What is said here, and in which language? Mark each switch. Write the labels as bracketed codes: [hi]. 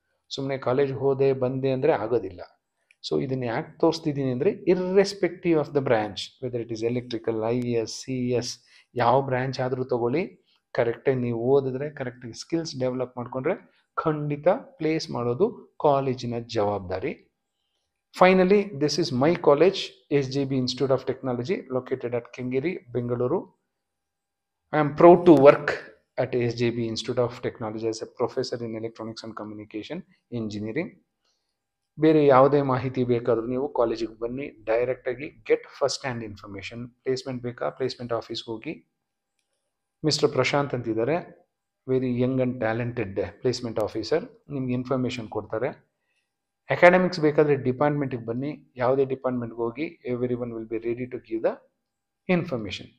[kn] ಸುಮ್ಮನೆ ಕಾಲೇಜ್ ಹೋದೆ ಬಂದೆ ಅಂದರೆ ಆಗೋದಿಲ್ಲ. ಸೊ ಇದನ್ನು ಯಾಕೆ ತೋರಿಸ್ತಿದ್ದೀನಿ ಅಂದರೆ, [en] irrespective of the branch, whether it is electrical, [kn] IES, CES, ಯಾವ ಬ್ರ್ಯಾಂಚ್ ಆದರೂ ತಗೊಳ್ಳಿ, ಕರೆಕ್ಟಾಗಿ ನೀವು ಓದಿದ್ರೆ, ಕರೆಕ್ಟಾಗಿ ಸ್ಕಿಲ್ಸ್ ಡೆವಲಪ್ ಮಾಡಿಕೊಂಡ್ರೆ ಖಂಡಿತ ಪ್ಲೇಸ್ ಮಾಡೋದು ಕಾಲೇಜಿನ ಜವಾಬ್ದಾರಿ. [en] Finally, this is my college, SJB Institute of Technology, located at Kengeri, Bengaluru. I am proud to work at SJB Institute of Technology as a professor in Electronics and Communication Engineering. [kn] ಬೇರೆ ಯಾವುದೇ ಮಾಹಿತಿ ಬೇಕಾದರೂ ನೀವು ಕಾಲೇಜಿಗೆ ಬನ್ನಿ, ಡೈರೆಕ್ಟಾಗಿ [en] Get first hand information. [kn] Placement ಬೇಕಾ, placement ಆಫೀಸ್ಗೆ ಹೋಗಿ, ಮಿಸ್ಟರ್ ಪ್ರಶಾಂತ್ ಅಂತಿದ್ದಾರೆ, [en] very young and talented placement officer, [kn] ನಿಮ್ಗೆ ಇನ್ಫಾರ್ಮೇಷನ್ ಕೊಡ್ತಾರೆ. ಅಕಾಡೆಮಿಕ್ಸ್ ಬೇಕಾದರೆ ಡಿಪಾರ್ಟ್ಮೆಂಟಿಗೆ ಬನ್ನಿ, ಯಾವುದೇ ಡಿಪಾರ್ಟ್ಮೆಂಟ್ಗೆ ಹೋಗಿ, [en] Every one will be ready to give the information.